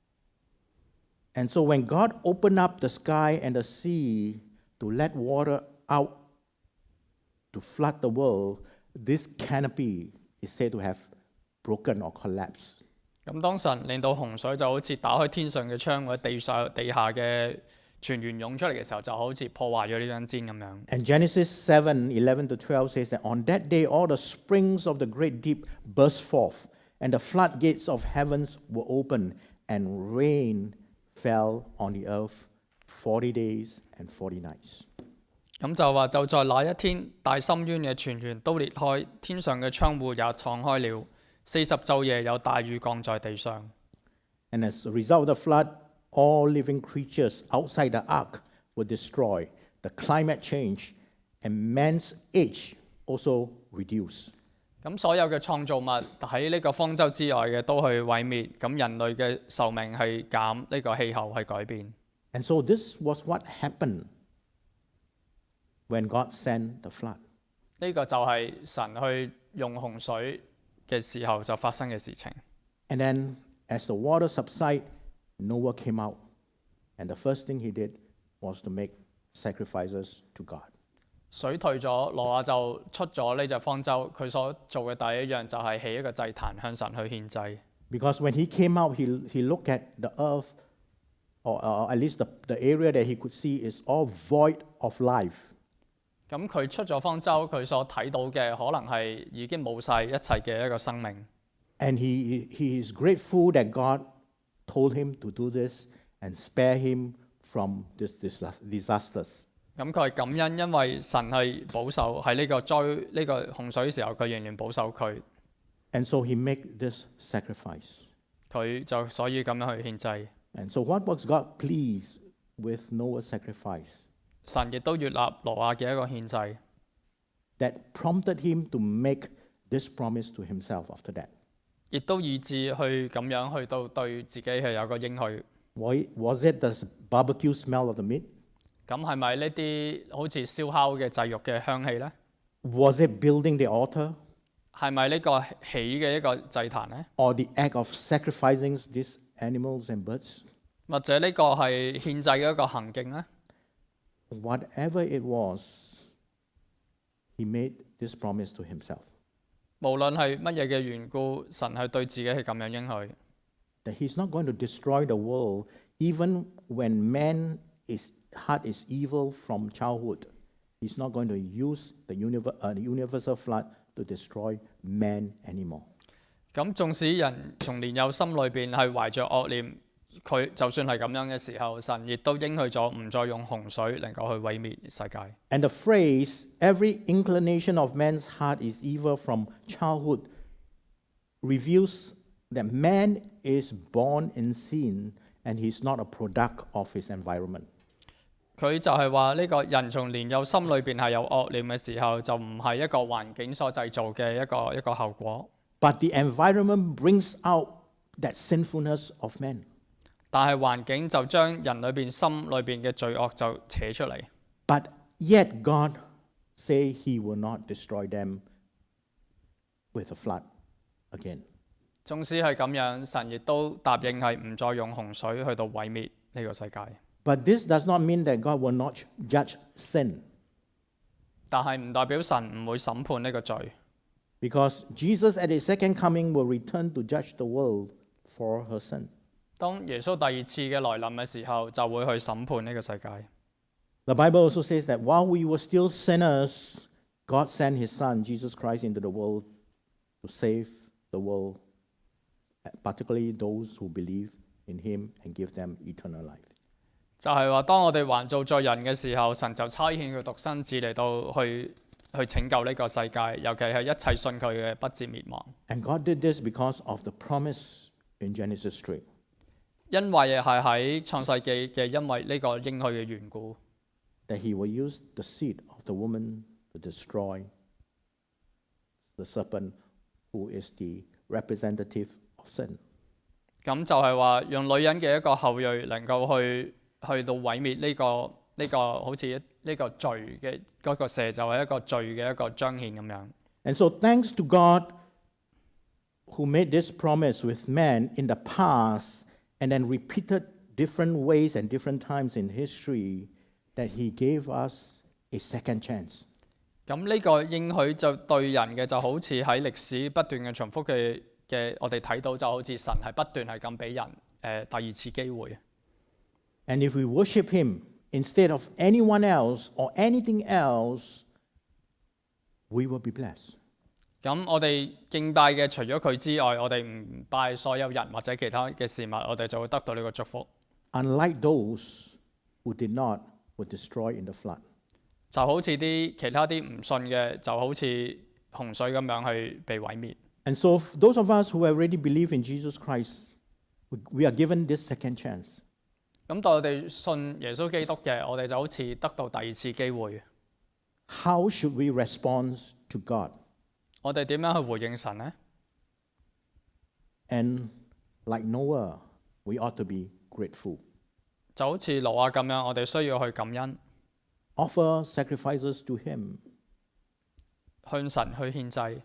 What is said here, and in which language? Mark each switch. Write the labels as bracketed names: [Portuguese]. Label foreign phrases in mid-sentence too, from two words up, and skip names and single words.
[English] And so when God opened up the sky and the sea to let water out to flood the world, this canopy is said to have broken or collapsed. [Cantonese] 咁當神令到洪水就好似打開天上嘅窗，或者地下嘅泉源湧出嚟嘅時候，就好似破壞咗呢張氈咁樣。 [English] And Genesis 7:11 to 12 says that on that day all the springs of the great deep burst forth, and the floodgates of heavens were opened, and rain fell on the earth 40 days and 40 nights. [Cantonese] 咁就話就在那一天，大深淵嘅泉源都裂開，天上嘅窗戶也敞開了，40晝夜有大雨降在地上。 [English] And as a result of the flood, all living creatures outside the ark were destroyed. The climate changed, and man's age also reduced. [Cantonese] 咁所有嘅創造物喺呢個方舟之外嘅都去毀滅，咁人類嘅壽命係減，呢個氣候係改變。 [English] And so this was what happened when God sent the flood. [Cantonese] 呢個就係神去用洪水嘅時候就發生嘅事情。 [English] And then as the water subsided, Noah came out, and the first thing he did was to make sacrifices to God. [Cantonese] 水退咗，挪亞就出咗呢隻方舟。佢所做嘅第一樣就係起一個祭壇向神去獻祭。 [English] Because when he came out, he looked at the earth, or at least the area that he could see is all void of life. [Cantonese] 咁佢出咗方舟，佢所睇到嘅可能係已經冇晒一切嘅一個生命。 [English] And he is grateful that God told him to do this and spare him from this disasters. [Cantonese] 咁佢係感恩，因為神係保守喺呢個洪水嘅時候，佢仍然保守佢。 [English] And so he made this sacrifice. [Cantonese] 佢就所以咁樣去獻祭。 [English] And so what was God pleased with Noah's sacrifice? [Cantonese] 神亦都悅納挪亞嘅一個獻祭。 [English] That prompted him to make this promise to himself after that. [Cantonese] 亦都以致去咁樣去到對自己係有個應許。 [English] Was it the barbecue smell of the meat? [Cantonese] 咁係咪呢啲好似燒烤嘅祭肉嘅香氣呢？ [English] Was it building the altar? [Cantonese] 係咪呢個起嘅一個祭壇呢？ [English] Or the act of sacrificing these animals and birds? [Cantonese] 或者呢個係獻祭嘅一個行徑呢？ [English] Whatever it was, he made this promise to himself. [Cantonese] 無論係乜嘢嘅緣故，神係對自己係咁樣應許。 [English] That he's not going to destroy the world even when man's heart is evil from childhood. He's not going to use the universal flood to destroy man anymore. [Cantonese] 咁縱使人從年幼心裏邊係懷着惡念，佢就算係咁樣嘅時候，神亦都應許咗唔再用洪水能夠去毀滅世界。 [English] And the phrase, every inclination of man's heart is evil from childhood, reveals that man is born in sin and he's not a product of his environment. [Cantonese] 佢就係話呢個人從年幼心裏邊係有惡念嘅時候，就唔係一個環境所製造嘅一個後果。 [English] But the environment brings out that sinfulness of man. [Cantonese] 但係環境就將人裏邊心裏邊嘅罪惡就扯出嚟。 [English] But yet God say he will not destroy them with a flood again. [Cantonese] 縱使係咁樣，神亦都答應係唔再用洪水去到毀滅呢個世界。 [English] But this does not mean that God will not judge sin. [Cantonese] 但係唔代表神唔會審判呢個罪。 [English] Because Jesus at his second coming will return to judge the world for her sin. [Cantonese] 當耶穌第二次嘅來臨嘅時候，就會去審判呢個世界。 [English] The Bible also says that while we were still sinners, God sent his son, Jesus Christ, into the world to save the world, particularly those who believe in him and give them eternal life. [Cantonese] 就係話，當我哋還做罪人嘅時候，神就差遣佢獨生子嚟到去拯救呢個世界，尤其係一切信佢嘅不至滅亡。 [English] And God did this because of the promise in Genesis 3. [Cantonese] 因為係喺創世記嘅，因為呢個應許嘅緣故。 [English] That he will use the seed of the woman to destroy the serpent, who is the representative of sin. [Cantonese] 咁就係話，用女人嘅一個後裔能夠去到毀滅呢個好似呢個罪嘅嗰個蛇，就係一個罪嘅一個彰顯咁樣。 [English] And so thanks to God who made this promise with man in the past and then repeated different ways and different times in history, that he gave us a second chance. [Cantonese] 咁呢個應許就對人嘅就好似喺歷史不斷嘅重複嘅，我哋睇到就好似神係不斷係咁俾人第二次機會。 [English] And if we worship him instead of anyone else or anything else, we will be blessed. [Cantonese] 咁我哋敬拜嘅除咗佢之外，我哋唔拜所有人或者其他嘅事物，我哋就會得到呢個祝福。 [English] Unlike those who did not, were destroyed in the flood. [Cantonese] 就好似啲其他啲唔信嘅，就好似洪水咁樣去被毀滅。 [English] And so those of us who already believe in Jesus Christ, we are given this second chance. [Cantonese] 咁當我哋信耶穌基督嘅，我哋就好似得到第二次機會。 [English] How should we respond to God? [Cantonese] 我哋點樣去回應神呢？ [English] And like Noah, we ought to be grateful. [Cantonese] 就好似挪亞咁樣，我哋需要去感恩， [English] Offer sacrifices to him. [Cantonese] 向神去獻祭。